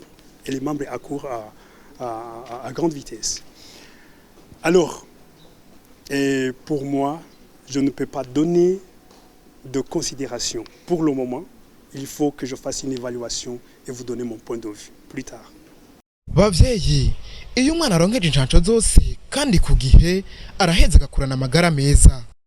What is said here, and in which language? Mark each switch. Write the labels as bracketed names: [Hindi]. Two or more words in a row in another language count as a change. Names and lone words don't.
[French] Et les membres accourent à grande vitesse. Alors, et pour moi, je ne peux pas donner de considération. Pour le moment, il faut que je fasse une évaluation et vous donner mon point de vue plus tard. [Rundi] Bavyeyi iyo umwana aronkeje inshanco zose kandi ku gihe araheza agakurana amagara meza.